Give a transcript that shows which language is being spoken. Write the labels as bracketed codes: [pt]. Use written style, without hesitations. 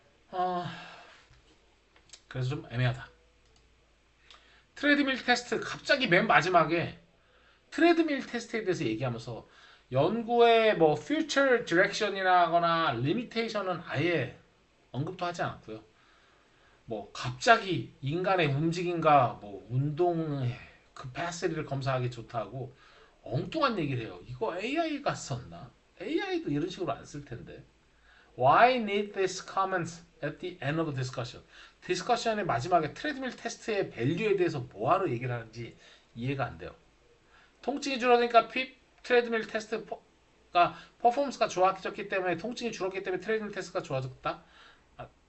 [ko] 어, 그래서 좀 애매하다. 트레드밀 테스트 갑자기 맨 마지막에 트레드밀 테스트에 대해서 얘기하면서 연구의 뭐 [en] future direction [ko] 이라거나 limitation은 아예 언급도 하지 않았고요. 뭐 갑자기 인간의 움직임과 뭐 운동의 capacity를 검사하기 좋다고 엉뚱한 얘기를 해요. 이거 AI가 썼나? AI도 이런 식으로 안 쓸 텐데. [en] Why need this comment at the end of the discussion? [ko] 디스커션의 마지막에 트레드밀 테스트의 밸류에 대해서 뭐하러 얘기를 하는지 이해가 안 돼요. 통증이 줄어드니까 트레드밀 테스트가 퍼포먼스가 좋아졌기 때문에 통증이 줄었기 때문에 트레드밀 테스트가 좋아졌다? 아,